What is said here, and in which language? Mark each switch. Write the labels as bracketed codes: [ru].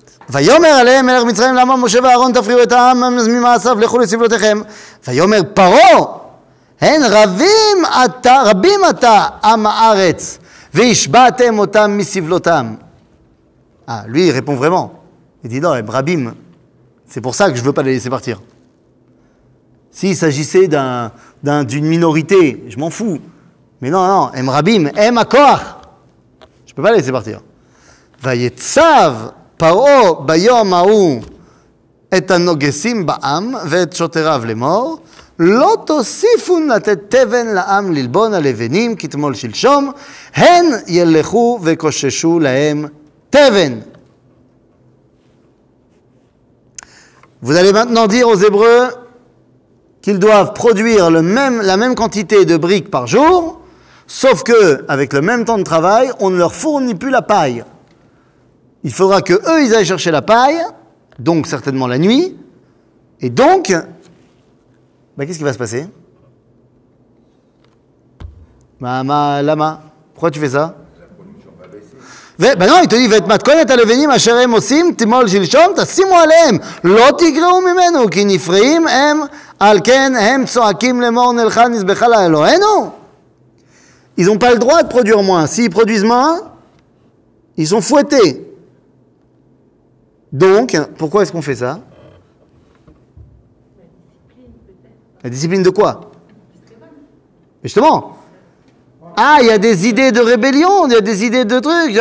[he] ויאמר עליהם מלך מצרים למה משה ואהרון תפריעו את העם ממעשיו לכו לסבלותיכם ויאמר פרעה הן רבים עתה עם הארץ והשבעתם אותם מסבלותם. [fr] Ah, lui il répond vraiment. Il dit non, rabim, c'est pour ça que je ne veux pas les laisser partir. S'il s'agissait d'une minorité, je m'en fous. Mais non, [he] em rabim, em akoach. [fr] Je ne peux pas les laisser partir. [he] ויצב פרעה ביום ההוא את הנוגסים בעם ואת שוטריו לאמור לא תוסיפו לתת תבן לעם ללבון הלבנים כתמול שלשום הן ילכו וקוששו להם תבן. [fr] Vous allez maintenant dire aux Hébreux qu'ils doivent produire la même quantité de briques par jour, sauf que avec le même temps de travail, on ne leur fournit plus la paille. Il faudra que eux ils aillent chercher la paille, donc certainement la nuit, et donc, qu'est-ce qui va se passer? Lama, pourquoi tu fais ça? non, il te dit, [he] ואת מתכונת הלבנים אשר הם עושים, תמול שלשום, תשימו עליהם, לא תגרעו ממנו, כי נפרעים הם, על כן הם צועקים לאמור נלכה נזבחה לאלוהינו. [fr] Ils n'ont pas le droit de produire moins. S'ils produisent moins, ils sont fouettés. Donc, pourquoi est-ce qu'on fait ça? La discipline de quoi? Justement. Ah, il y a des idées de rébellion, il y a des idées de trucs.